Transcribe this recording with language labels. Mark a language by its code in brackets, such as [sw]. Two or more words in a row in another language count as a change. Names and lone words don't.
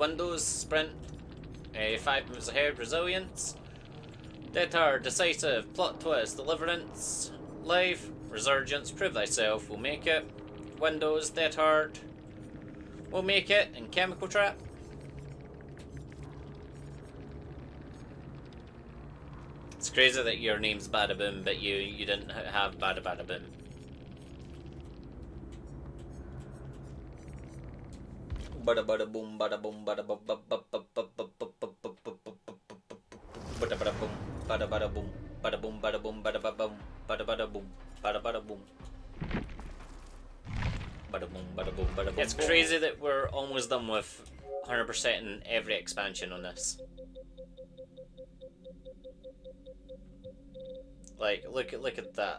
[en] Windows, Sprint, 5 moves ahead, Resilience, Dead Hard, Decisive, Plot Twist, Deliverance, Life, Resurgence, Prove Thyself, We'll Make It, Windows, Dead Hard, We'll Make It, and Chemical Trap. It's crazy that your name's Badaboom, but you didn't have Badaboom. Bada bada boom, bada boom, bada boom, bada bada boom, bada boom, bada boom, bada boom, bada boom. bada bada boom, bada bada boom. Bada boom, bada boom, bada boom. It's crazy that we're almost done with 100% in every expansion on this. Like, look at that.